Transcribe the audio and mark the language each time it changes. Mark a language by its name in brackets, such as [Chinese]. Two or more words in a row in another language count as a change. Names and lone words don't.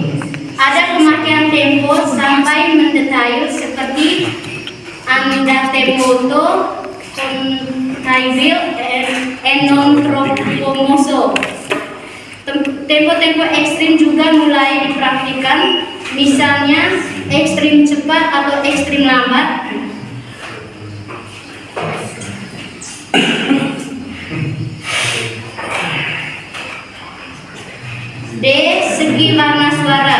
[Indonesian] Ada pemakaian tempo sampai mendetail seperti [Italian] andante moto, [Indonesian] contaibil, and [Italian] non troppo. [Indonesian] Tempo-tempo ekstrim juga mulai dipraktikkan, misalnya ekstrim cepat atau ekstrim lambat. D. Segi warna suara.